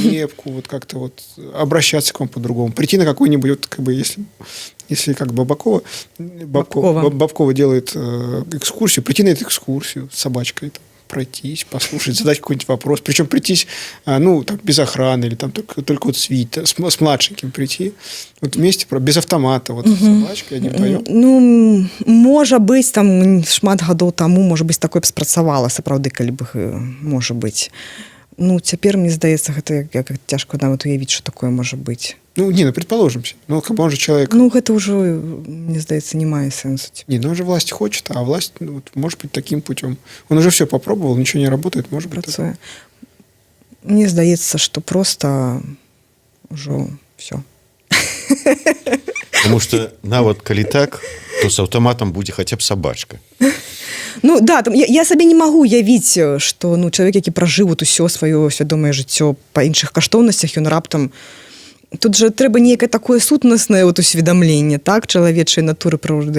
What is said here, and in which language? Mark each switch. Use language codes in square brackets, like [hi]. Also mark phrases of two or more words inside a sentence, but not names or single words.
[ru] Кепку, вот как-то вот обращаться к вам по-другому. Прийти на какой-нибудь, вот, как бы, если как Бабкова делает экскурсию, прийти на эту экскурсию с собачкой, там, пройтись, послушать, задать какой-нибудь вопрос. Причем прийтись, ну, там, без охраны, или там только вот с младшеньким прийти. Вот вместе, без автомата, вот, с собачкой, одним вдвоем. [be] Ну, можа быць, там, шмат гадоў таму, можа быць, такое б спрацавала, сапраўды, калі б, можа быць. Ну, цяпер, мне здаецца, гэта як цяжка нават уявіць, што такое можа быць. Ну, [ru] не, ну, предположим. Ну, как бы он же человек... [be] Ну, гэта ўжо, мне здаецца, не мае сэнсу. [ru] Не, ну, он же власть хочет, а власть, ну, вот, может быть, таким путем. Он уже все попробовал, ничего не работает, может быть. [be] Працуе. Мне здаецца, што просто ўжо все. [ru] Потому что, [be] нават калі так, то с аўтаматам будзе хаця б собачка. Ну, да, там, я сабе не магу уявіць, што ну, чалавек, які пражыў вот усё сваё свядомае жыццё па іншых каштоўнасцях, ён раптам... Тут же трэба нейкае такое сутнаснае вот усведамленне, так, чалавечай натуры прыроды.